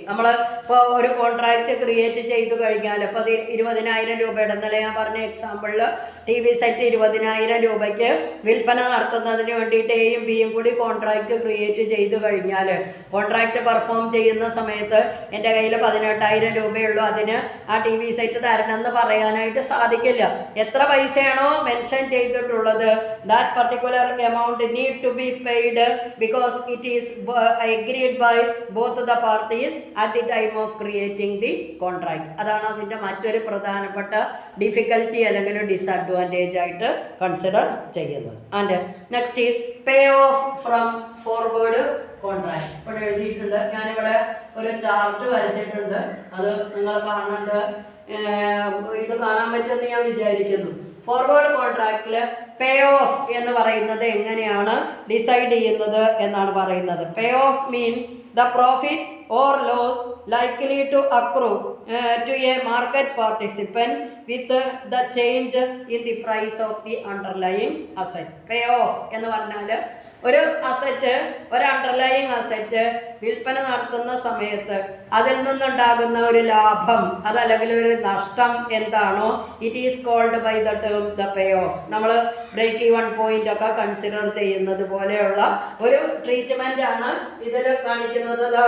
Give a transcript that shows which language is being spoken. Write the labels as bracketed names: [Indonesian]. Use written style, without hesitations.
[Malayalam] നമ്മൾ ഇപ്പോൾ ഒരു കോൺട്രാക്റ്റ് ക്രിയേറ്റ് ചെയ്തു കഴിഞ്ഞാൽ ഇപ്പോൾ അത് 20,000 രൂപയുടെ, ഇന്നലെ ഞാൻ പറഞ്ഞ എക്സാമ്പിളിൽ TV സെറ്റ് 20,000 രൂപയ്ക്ക് വിൽപ്പന നടത്തുന്നതിന് വേണ്ടിയിട്ട് എയും ബിയും കൂടി കോൺട്രാക്റ്റ് ക്രിയേറ്റ് ചെയ്തു കഴിഞ്ഞാൽ കോൺട്രാക്റ്റ് പെർഫോം ചെയ്യുന്ന സമയത്ത് എൻ്റെ കയ്യിൽ 18,000 രൂപയുള്ളൂ, അതിന് ആ TV സെറ്റ് തരണമെന്ന് പറയാനായിട്ട് സാധിക്കില്ല. എത്ര പൈസയാണോ മെൻഷൻ ചെയ്തിട്ടുള്ളത് [English] That particular amount need to be paid because it is agreed by both the parties at the time of creating the contract. [Malayalam] അതാണ് അതിൻ്റെ മറ്റൊരു പ്രധാനപ്പെട്ട ഡിഫിക്കൽറ്റി അല്ലെങ്കിൽ ഡിസഡ്വാൻറ്റേജ് ആയിട്ട് കൺസിഡർ ചെയ്യുന്നത്. [English] And next is pay off from forward contracts. [Malayalam] ഇവിടെ എഴുതിയിട്ടുണ്ട്, ഞാനിവിടെ ഒരു ചാർട്ട് വരച്ചിട്ടുണ്ട്, അത് നിങ്ങൾ കാണുന്നുണ്ട്, ഇത് കാണാൻ പറ്റുമെന്ന് ഞാൻ വിചാരിക്കുന്നു. ഫോർവേഡ് കോൺട്രാക്റ്റിൽ പേ ഓഫ് എന്ന് പറയുന്നത് എങ്ങനെയാണ് ഡിസൈഡ് ചെയ്യുന്നത് എന്നാണ് പറയുന്നത്. [English] Pay off means the profit or loss likely to accrue to a market participant with the change in the price of the underlying asset. [Malayalam] Pay off എന്ന് പറഞ്ഞാൽ ഒരു അസറ്റ്, ഒരു അണ്ടർലൈയിങ് അസറ്റ് വിൽപ്പന നടത്തുന്ന സമയത്ത് അതിൽ നിന്നുണ്ടാകുന്ന ഒരു ലാഭം അതല്ലെങ്കിൽ ഒരു നഷ്ടം എന്താണോ [English] It is called by the term the pay off. [Malayalam] നമ്മൾ ബ്രേക്ക് ഈവൺ പോയിന്റ് ഒക്കെ കൺസിഡർ ചെയ്യുന്നത് പോലെയുള്ള ഒരു ട്രീറ്റ്മെൻ്റ് ആണ് ഇതിൽ കാണിക്കുന്നത്.